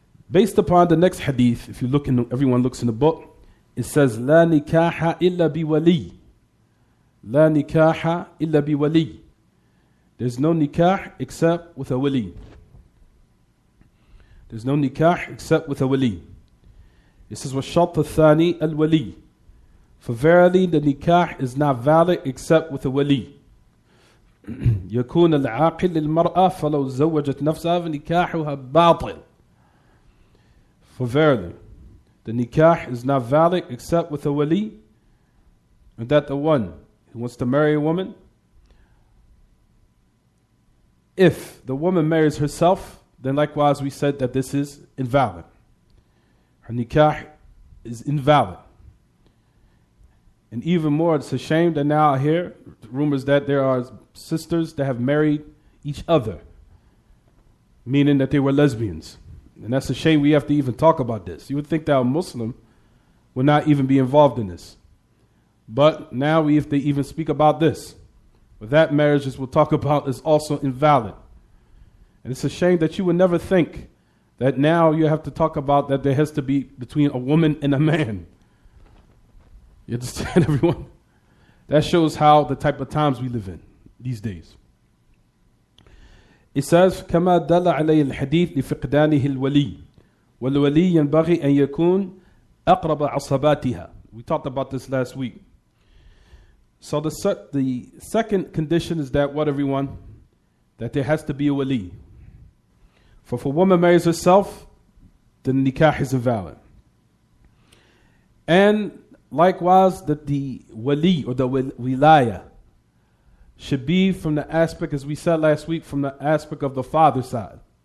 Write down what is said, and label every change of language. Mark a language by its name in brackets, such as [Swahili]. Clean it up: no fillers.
[English] Based upon the next hadith, if you look in, everyone looks in the book, it says, [Arabic] لا نكاح إلا بولي. لا نكاح إلا بولي. [English] There's no nikah except with a wali. There's no nikah except with a wali. It says, [Arabic] وَالشَّرْطُ الثَّانِي الْوَلِي. [English] For verily the nikah is not valid except with a wali. [Arabic] يكون العاقل للمرأة فلو زوجت نفسها فنكاحها باطل. [English] For verily, the nikah is not valid except with a wali, and that the one who wants to marry a woman, if the woman marries herself, then likewise we said that this is invalid. Her nikah is invalid. And even more, it's a shame that now I hear rumors that there are sisters that have married each other, meaning that they were lesbians. And that's a shame we have to even talk about this. You would think that a Muslim would not even be involved in this. But now we have to even speak about this. But that marriage, as we'll talk about, is also invalid. And it's a shame that you would never think that now you have to talk about that there has to be between a woman and a man. You understand, everyone? That shows how the type of times we live in these days. It says, [Arabic] كما دل عليه الحديث لفقدانه الولي والولي ينبغي أن يكون أقرب عصباتها. [English] We talked about this last week. So the second condition is that what, everyone? That there has to be a wali. For if a woman marries herself, then nikah is invalid. And likewise, that the wali or the wilaya should be from the aspect, as we said last week, from the aspect of the father's side.